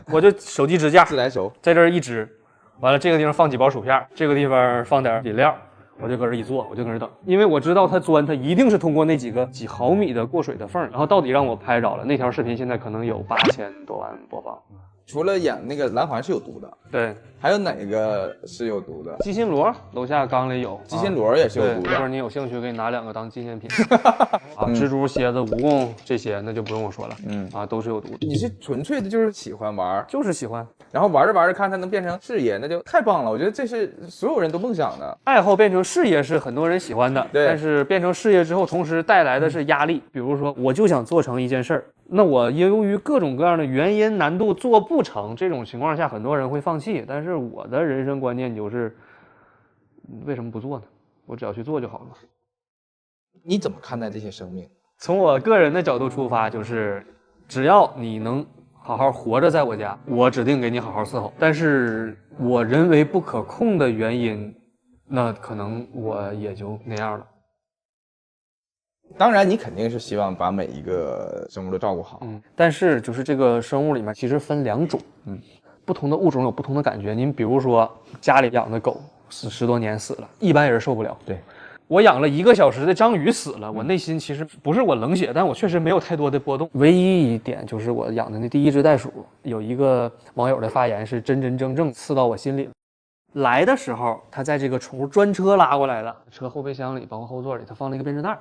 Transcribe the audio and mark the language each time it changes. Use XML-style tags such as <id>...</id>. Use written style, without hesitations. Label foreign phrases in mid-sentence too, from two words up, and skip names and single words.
<zh>我就手機支架自來熟，在這兒一支，完了這個地方放幾包薯片，這個地方放點飲料，我就搁這一坐，我就搁這等，因為我知道它鑽，它一定是通過那幾毫米的過水的縫，然後到底讓我拍着了。那條視頻現在可能有8000多萬播放。除了養那個藍環是有毒的，對，還有哪個是有毒的？雞心螺，樓下缸裡有，雞心螺也是有毒的。一會兒你有興趣，可以拿2個當紀念品。蜘蛛、蠍子、蜈蚣這些，那就不用我說了。都是有毒的。你是純粹的就是喜歡玩，就是喜歡，然後玩着玩着看它能變成事業，那就太棒了。我覺得這是所有人都夢想的。愛好變成事業是很多人喜歡的，但是變成事業之後，同時帶來的是壓力。比如說，我就想做成一件事兒。那我由於各種各樣的原因難度做不成，這種情況下很多人會放棄。但是我的人生觀念就是，為什麼不做呢？我只要去做就好了。你怎麼看待這些生命？從我個人的角度出發，就是只要你能好好活着在我家，我指定給你好好伺候。但是我人為不可控的原因，那可能我也就那樣了。當然，你肯定是希望把每一個生物都照顧好。但是就是這個生物裡面其實分2種，不同的物種有不同的感覺。您比如說家裡養的狗死10多年死了，一般人受不了。對，我養了1個小時的章魚死了，我內心其實不是我冷血，但我確實沒有太多的波動。唯一一點就是我養的那第1隻袋鼠，有一個網友的發言是真真正正刺到我心裡了。來的時候，他在這個寵物專車拉過來的，車後備箱裡包括後座裡，他放了一個編織袋。</zh>